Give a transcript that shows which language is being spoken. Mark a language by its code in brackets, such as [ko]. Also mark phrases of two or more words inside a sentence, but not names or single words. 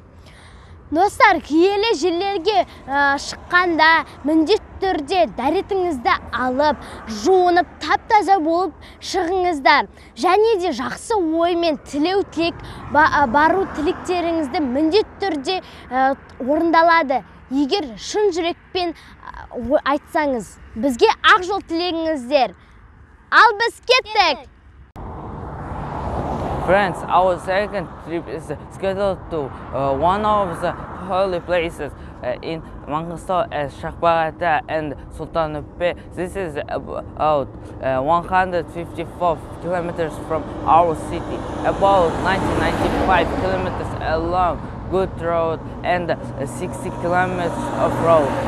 [kk] Достар, киелі жерлерге шыққанда міндетті түрде дәретіңізді алып, жуынып, тап-таза болып шығыңыздар. Және де жақсы оймен бару тілектеріңізді міндетті түрде орындалады. Егер шын жүрекпен айтсаңыз, бізге ақ жол тілеңіздер. Ал біз кеттік! [en] Friends, our second trip is scheduled to one of the holy places in Mangistau as Shaqpaq Ata and Sultanöpe. This is about 154 kilometers from our city, about 95 kilometers along good road and 60 kilometers of road.